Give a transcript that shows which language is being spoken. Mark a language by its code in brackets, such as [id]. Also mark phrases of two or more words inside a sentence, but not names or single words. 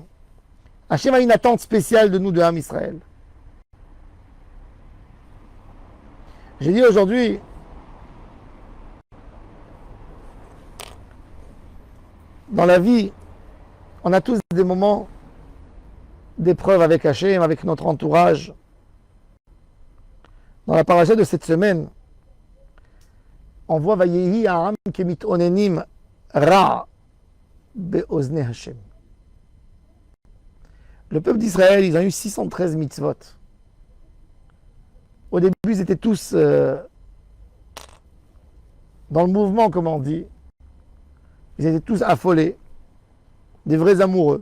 [fr] Hachem a une attente spéciale de nous, de [he] עם ישראל. [fr] J'ai dit aujourd'hui, dans la vie, on a tous des moments d'épreuve avec Hachem, avec notre entourage. Dans la paracha de cette semaine, on voit [he] ויהי העם כמת אוננים רע באזני השם. [fr] Le peuple d'Israël, ils ont eu 613 mitzvot. Au début, ils étaient tous dans le mouvement, comme on dit. Ils étaient tous affolés, des vrais amoureux.